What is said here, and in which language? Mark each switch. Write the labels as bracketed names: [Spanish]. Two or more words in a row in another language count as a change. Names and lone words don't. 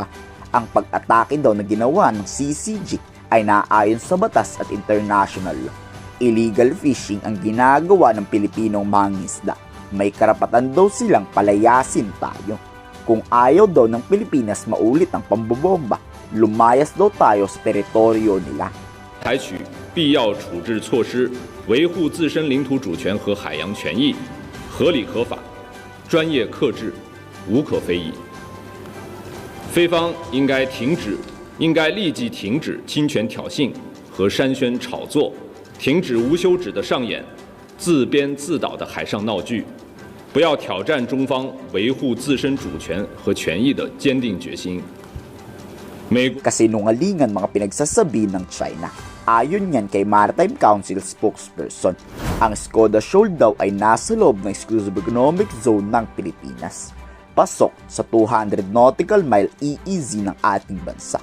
[Filipino] Ang pag-atake daw na ginawa ng CCG ay naaayon sa batas at [English] international law. Illegal fishing [Filipino] ang ginagawa ng Pilipinong mangingisda. May karapatan daw silang palayasin tayo. Kung ayaw daw ng Pilipinas maulit ang pambobomba, lumayas daw tayo sa teritoryo nila. [Chinese] 采取必要处置措施，维护自身领土主权和海洋权益，合理合法，专业克制，无可非议。菲方应该立即停止侵权挑衅和煽宣炒作，停止无休止的上演自编自导的海上闹剧，不要挑战中方维护自身主权和权益的坚定决心。 [Filipino] Kasinungalingan mga pinagsasabi ng China. Ayon yan kay Maritime Council spokesperson, ang Skoda Shoal daw ay nasa loob ng [English] Exclusive Economic Zone [Filipino] ng Pilipinas. Pasok sa 200 [English] nautical mile [Filipino] EEZ ng ating bansa.